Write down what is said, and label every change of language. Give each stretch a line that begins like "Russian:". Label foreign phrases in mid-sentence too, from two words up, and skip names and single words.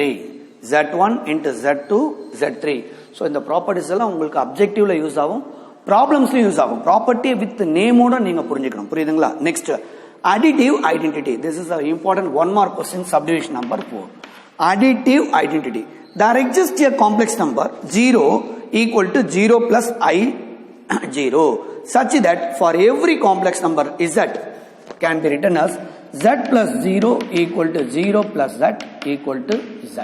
English: Z1 into Z2 Z3.
Tamil: So இந்த ப்ராப்பர்ட்டிஸ் எல்லாம் உங்களுக்கு அப்ஜெக்டிவ்ல யூஸ் ஆகும், ப்ராப்ளம்ஸ்லயும் யூஸ் ஆகும்.
English: property with
Tamil: நேமோட நீங்க புரிஞ்சுக்கணும். புரியுதுங்களா?
English: நெக்ஸ்ட் additive identity. This is an important one more question, subdivision number 4. Additive identity. There exists a complex number 0 equal to 0 plus I 0 such that for every complex number Z can be written as Z plus 0 equal to 0 plus Z equal to Z.